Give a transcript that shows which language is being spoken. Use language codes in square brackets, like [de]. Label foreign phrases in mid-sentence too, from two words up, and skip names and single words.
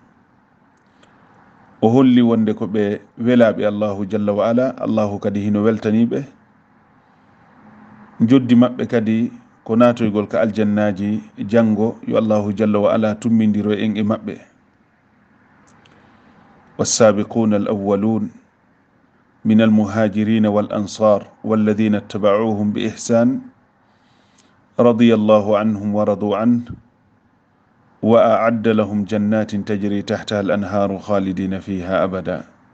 [ff] o holli wonde ko ɓe welaɓe [ar] الله جل وعلا, [ff] allahu kadi hino weltaniɓe. joddi maɓɓe kadi ko natoygol ka aljannaji jango yo [ar] الله جل وعلا [ff] tummindiro en e maɓɓe. [ar] والسابقون الأولون من المهاجرين والأنصار والذين اتبعوهم بإحسان رضي الله عنهم ورضوا عنه وأعد لهم جنات تجري تحتها الأنهار خالدين فيها أبدا.